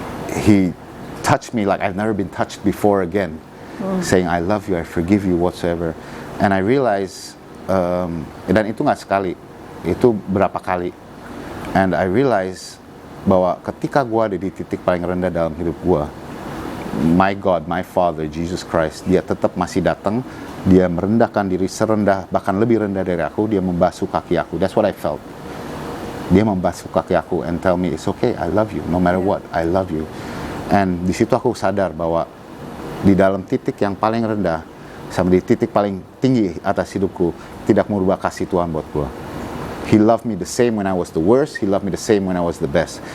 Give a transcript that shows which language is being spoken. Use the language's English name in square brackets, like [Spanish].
[English] He touched me like I've never been touched before again, saying I love you, I forgive you, whatsoever. And I realized, [Indonesian] dan itu nggak sekali, itu berapa kali. [English] And I realized [Indonesian] bahwa ketika gue ada di titik paling rendah dalam hidup gue, my God, my Father, Jesus Christ, dia tetap masih datang, dia merendahkan diri serendah, bahkan lebih rendah dari aku, dia membasuh kaki aku. [English] That's what I felt. [Indonesian] Dia membasuh kaki aku [English] and tell me, it's okay, I love you, no matter what, I love you. [Indonesian] And di situ aku sadar bahwa di dalam titik yang paling rendah sama di titik paling tinggi atas hidupku, tidak merubah kasih Tuhan buat gue. [English] He loved me the same when I was the worst. He loved me the same when I was the best.